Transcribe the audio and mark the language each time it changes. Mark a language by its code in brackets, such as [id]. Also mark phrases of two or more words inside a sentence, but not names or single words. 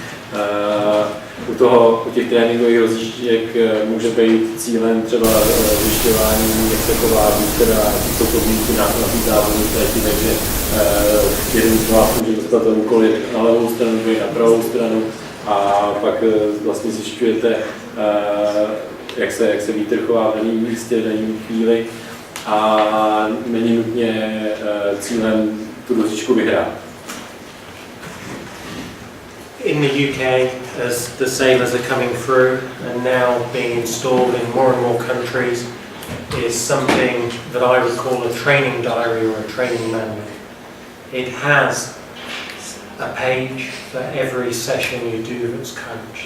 [cs] U těch tréninkových rozlišek může být cílem třeba zjišťování, jak se chová booster a jsou podmínky na té závodní trati, takže jeden z vás může dostat ten úkol na levou stranu, druhý na pravou stranu a pak vlastně zjišťujete, jak se vítr chová v daném místě, v daném chvíli a není nutně cílem tu rozličku vyhrát. [en] In the UK, as the sailors are coming through and now being installed in more and more countries, is something that I would call a training diary or a training manual. It has a page for every session you do that's coached.